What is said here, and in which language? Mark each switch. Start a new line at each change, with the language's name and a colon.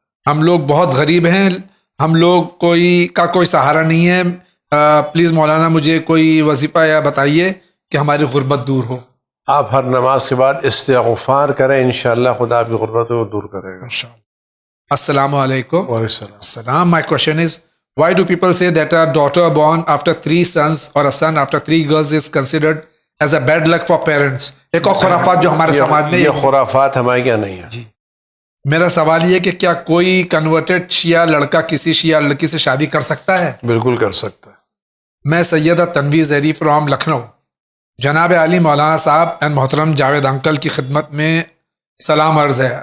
Urdu: ہم لوگ بہت غریب ہیں، ہم لوگ کوئی سہارا نہیں ہے، پلیز مولانا مجھے کوئی وظیفہ یا بتائیے کہ ہماری غربت دور ہو۔ آپ ہر نماز کے بعد استغفار کریں، انشاءاللہ خدا آپ کی غربت کو دور کرے گا۔ السلام علیکم۔ وعلیکم
English: السلام۔ My question is, why do people say that a daughter born after 3 sons or a son after 3 girls is considered as a bad luck for parents؟
Urdu: ایک اور خرافات جو ہمارے سماج میں، یہ خرافات ہمارے کیا نہیں ہے۔ جی میرا سوال یہ کہ کیا کوئی کنورٹڈ شیعہ لڑکا کسی شیعہ لڑکی سے شادی کر سکتا ہے؟ بالکل کر سکتا ہے۔ میں سیدہ تنویر زیدی فرام لکھنؤ۔ جناب علی مولانا صاحب اینڈ محترم جاوید انکل کی خدمت میں سلام عرض ہے۔